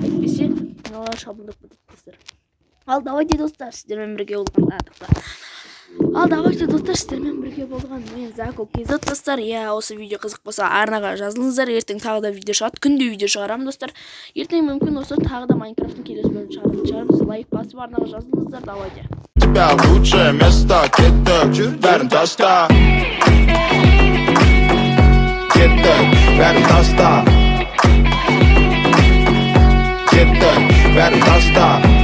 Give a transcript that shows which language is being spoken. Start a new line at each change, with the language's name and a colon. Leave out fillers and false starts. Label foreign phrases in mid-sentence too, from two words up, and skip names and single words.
Kazakh: Әйтпесе мыналар шабындап кетеді достар. Ал давайте достар, сіздермен бірге болған мен Зако Кейзет достар. Осы видео қызық болса арнаға жазылыңыздар. Ертең тағы да видео шығады. Күнде видео шығарамын достар. Ертең мүмкін осы тағы да Майнкрафттың келесі бөлімін шығарамыз. Лайк басып арнаға жазылыңыздар. Давайте.
Russian: Тебя в лучшее место,
Kazakh: кетті, бәрін таста. Кетті, бәрін таста. Кетті, бәрін таста.